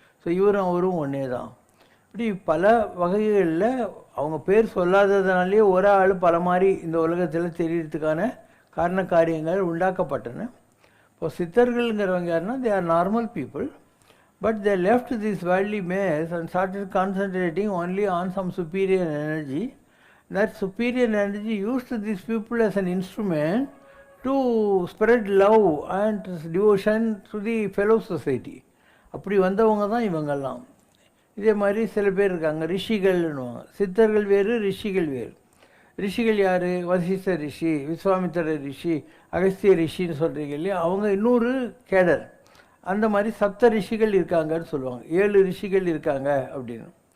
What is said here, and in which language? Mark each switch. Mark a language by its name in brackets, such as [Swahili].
[Tamil] So இவரும் அவரும் ஒன்றே தான். இப்படி பல வகைகளில் அவங்க பேர் சொல்லாததுனாலே ஒரு ஆள் பல மாதிரி இந்த உலகத்தில் தெரியறதுக்கான காரண காரியங்கள் உண்டாக்கப்பட்டன. இப்போ சித்தர்கள்ங்கிறவங்க யாருன்னா [English] They are normal people, but they left this worldly maze and started concentrating only on some superior energy. That superior energy used these people as an instrument to spread love and devotion to the fellow society. [Tamil] அப்படி வந்தவங்க தான் இவங்கெல்லாம். இதே மாதிரி சில பேர் இருக்காங்க, ரிஷிகள்னுவாங்க. சித்தர்கள் வேறு, ரிஷிகள் வேறு. ரிஷிகள் யார்? வசிஷ்ட ரிஷி, விஸ்வாமித்திர ரிஷி, அகஸ்திய ரிஷின்னு சொல்கிறீங்க இல்லையா, அவங்க இன்னொரு கேடர். அந்த மாதிரி சப்த ரிஷிகள் இருக்காங்கன்னு சொல்லுவாங்க, 7 ரிஷிகள் இருக்காங்க அப்படின்னு.